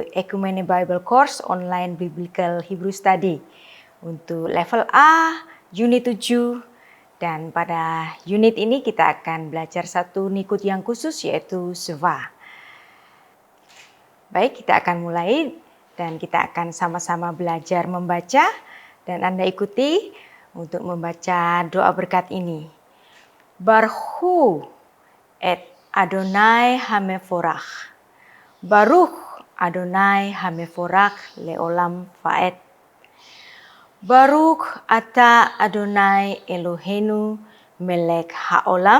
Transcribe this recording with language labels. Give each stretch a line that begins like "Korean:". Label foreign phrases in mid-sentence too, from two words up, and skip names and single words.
Indonesian: Ecumene Bible Course Online Biblical Hebrew Study untuk level A, unit 7, dan pada unit ini kita akan belajar satu nikut yang khusus yaitu Sheva. Baik, kita akan mulai dan kita akan sama-sama belajar membaca dan Anda ikuti untuk membaca doa berkat ini.
Hebrew: ברכו את אדוני המבורך. ברוך אדוני המבורך לעולם ועד. ברוך אתה אדוני אלוהינו מלך העולם.